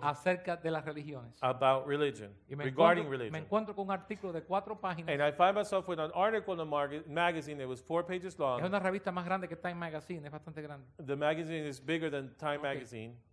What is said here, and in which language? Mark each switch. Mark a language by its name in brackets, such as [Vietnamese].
[Spanish] acerca de las religiones. [English] about religion, [Spanish] Y [English] regarding [Spanish] me [English] religion. [Spanish] encuentro con un artículo de 4 páginas. [English] And I find myself with an article in the magazine that was 4 pages [Spanish] Es [English] long. [Spanish] una revista más grande que Time Magazine, es bastante grande. [English] The magazine is bigger than Time magazine,